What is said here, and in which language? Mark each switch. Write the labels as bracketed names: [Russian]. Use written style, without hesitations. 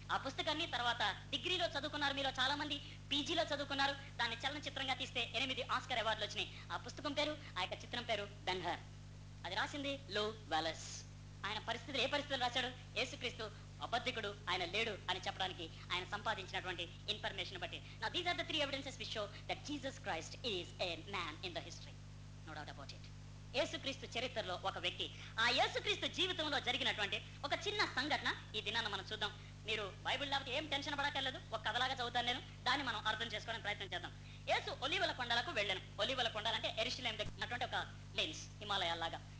[Telugu] ఆ పుస్తకాన్ని తర్వాత డిగ్రీలో చదువుకున్నారు మీలో చాలా మంది, పీజీలో చదువుకున్నారు. దాన్ని చలనచిత్రంగా తీస్తే 8 ఆస్కర్ అవార్డులు వచ్చినాయి. ఆ పుస్తకం పేరు, ఆ యొక్క చిత్రం పేరు బెన్‌హర్. అది రాసింది లూ వ్యాలెస్. ఆయన పరిస్థితులు ఏ పరిస్థితులు రాశాడు? యేసుక్రీస్తు అబద్ధికుడు, ఆయన లేడు అని చెప్పడానికి ఆయన సంపాదించినటువంటి ఇన్ఫర్మేషన్ బట్టి. [English] Now these are the 3 evidences which show that Jesus Christ is a man in the history. No doubt about it. [Telugu] యేసుక్రీస్తు చరిత్రలో ఒక వ్యక్తి. ఆ యేసుక్రీస్తు జీవితంలో జరిగినటువంటి ఒక చిన్న సంఘటన ఈ దినాన్ని మనం చూద్దాం. మీరు బైబిల్ లేకపోతే ఏం టెన్షన్ పడక్కర్లేదు, ఒక కథలాగా చదువుతాను నేను, దాన్ని మనం అర్థం చేసుకోవడానికి ప్రయత్నం చేద్దాం. యేసు ఒలీవల కొండలకు వెళ్ళాను. ఒలీవల కొండలంటే యెరూషలేము దగ్గర ఉన్నటువంటి ఒక ప్లేన్స్, హిమాలయాల్లాగా.